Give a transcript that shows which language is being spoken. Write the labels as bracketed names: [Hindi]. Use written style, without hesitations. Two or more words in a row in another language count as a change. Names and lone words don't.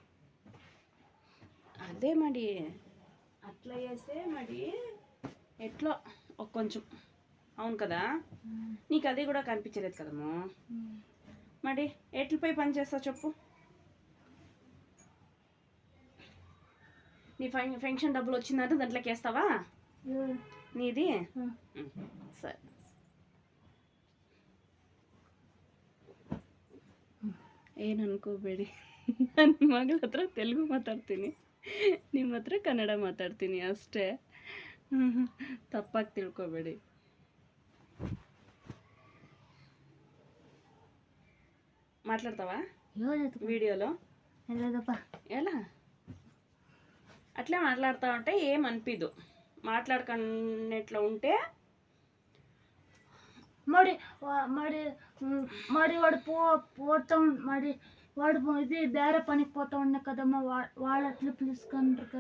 [Telugu] అదే మరి అట్లా చేస్తే మరి ఎట్లా కొంచెం అవును కదా, నీకు అది కూడా కనిపించలేదు కదమ్మా. మరి ఎట్లపై పని చేస్తావు చెప్పు? నీ ఫంక్షన్ డబ్బులు వచ్చిందంటే దాంట్లోకి వేస్తావా నీది? [Kannada] ಸರಿ. ಏನು ಅನ್ಕೋಬೇಡಿ, ನನ್ನ ಮಗಳ ಹತ್ರ ತೆಲುಗು ಮಾತಾಡ್ತೀನಿ, ನಿಮ್ಮ ಹತ್ರ ಕನ್ನಡ ಮಾತಾಡ್ತೀನಿ ಅಷ್ಟೇ, ತಪ್ಪಾಗಿ ತಿಳ್ಕೊಬೇಡಿ. [Telugu] మాట్లాడతావా వీడియోలో? ఎలా అట్లే మాట్లాడుతూ ఉంటే ఏమనిపిదు, మాట్లాడుకునేట్లా ఉంటే. మరి వాడు పోతాం, మరి వాడు ఇది ಬೇರೆ పనికి పోతా ఉన్నా కదమ్మా, వాళ్ళు అట్లా పిలుచుకుంటారు కదా.